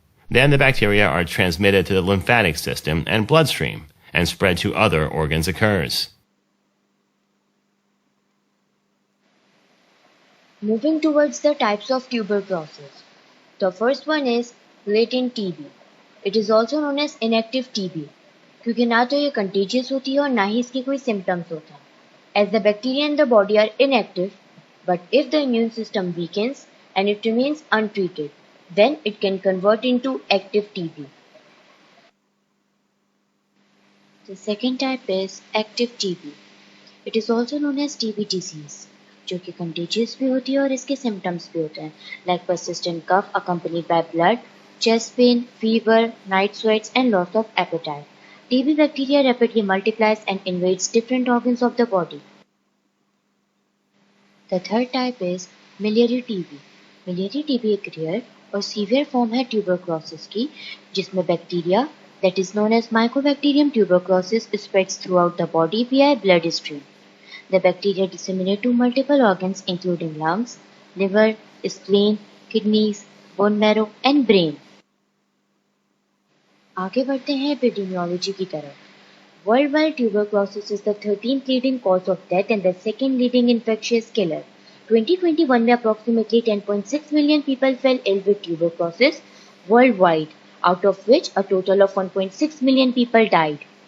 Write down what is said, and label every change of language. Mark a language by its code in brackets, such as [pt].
[en] Then the bacteria are transmitted to the lymphatic system and bloodstream, and spread to other organs occurs. Moving towards the types of tuberculosis. The first one is latent TB. It is also known as inactive TB. [hi] क्योंकि ना तो ये contagious होती है और ना ही इसके कोई symptoms होता है. [en] As the bacteria in the body are inactive, but if the immune system weakens and it remains untreated, then it can convert into active TB. The second type is active TB. It is also known as TB disease, [hi] जो कि contagious भी होती है और इसके symptoms भी होते हैं, [en] like persistent cough accompanied by blood, chest pain, fever, night sweats, and loss of appetite. TB bacteria rapidly multiplies and invades different organs of the body. The third type is miliary TB. Miliary TB [hi] एक rare और severe form है tuberculosis की, जिसमें [en] bacteria that is known as Mycobacterium tuberculosis spreads throughout the body via bloodstream. The bacteria disseminate to multiple organs including lungs, liver, spleen, kidneys, bone marrow, and brain. [hi] आगे बढ़ते हैं epidemiology की तरफ. [en] Worldwide tuberculosis is the 13th leading cause of death and the second leading infectious killer. 2021 में approximately 10.6 million people fell ill with tuberculosis worldwide, out of which a total of 1.6 million people died.